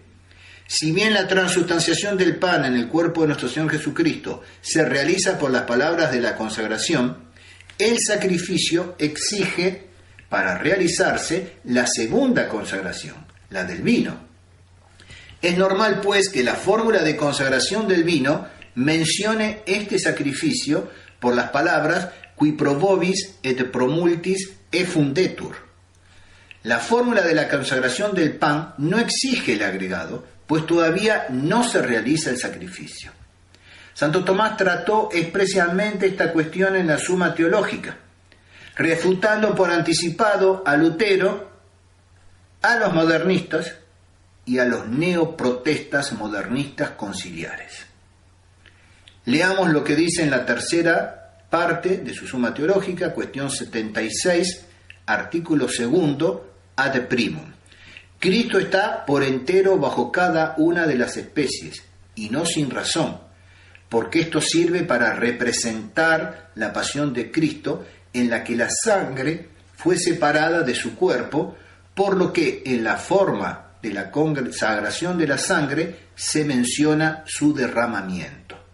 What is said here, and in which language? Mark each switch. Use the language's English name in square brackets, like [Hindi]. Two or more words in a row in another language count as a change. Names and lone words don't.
[Spanish] Si bien la transustanciación del pan en el cuerpo de nuestro Señor Jesucristo se realiza por las palabras de la consagración, el sacrificio exige, para realizarse, la segunda consagración, la del vino. Es normal, pues, que la fórmula de consagración del vino mencione este sacrificio por las palabras [Latin] qui pro vobis et pro multis effundetur. [Spanish] La fórmula de la consagración del pan no exige el agregado, pues todavía no se realiza el sacrificio. Santo Tomás trató expresamente esta cuestión en la Suma Teológica, refutando por anticipado a Lutero, a los modernistas y a los neoprotestas modernistas conciliares. Leamos lo que dice en la tercera parte de su Suma Teológica, cuestión 76, artículo 2, [Latin] ad primum. [Spanish] Cristo está por entero bajo cada una de las especies, y no sin razón, porque esto sirve para representar la pasión de Cristo, en la que la sangre fue separada de su cuerpo, por lo que en la forma de la consagración de la sangre se menciona su derramamiento.